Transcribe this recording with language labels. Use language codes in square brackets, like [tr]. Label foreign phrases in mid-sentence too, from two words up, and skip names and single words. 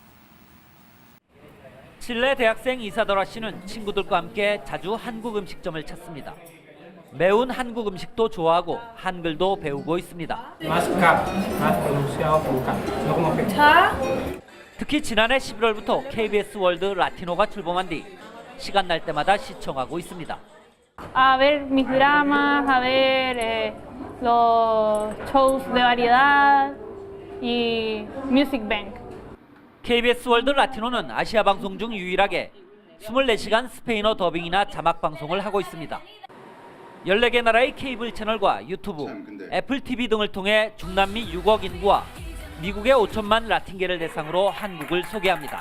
[ko] 칠레 대학생 이사도라 씨는 친구들과 함께 자주 한국 음식점을 찾습니다. 매운 한국 음식도 좋아하고 한글도 배우고 있습니다. 특히 지난해 11월부터 KBS 월드 라티노가 출범한 뒤 시간 날 때마다 시청하고 있습니다. [es] A ver mis dramas, a ver los shows de variedad y Music Bank. [ko] KBS 월드 라티노는 아시아 방송 중 유일하게 24시간 스페인어 더빙이나 자막 방송을 하고 있습니다. 14개 나라의 케이블 채널과 유튜브, 애플 TV 등을 통해 중남미 6억 인구와 미국의 5천만 라틴계를 대상으로 한국을 소개합니다.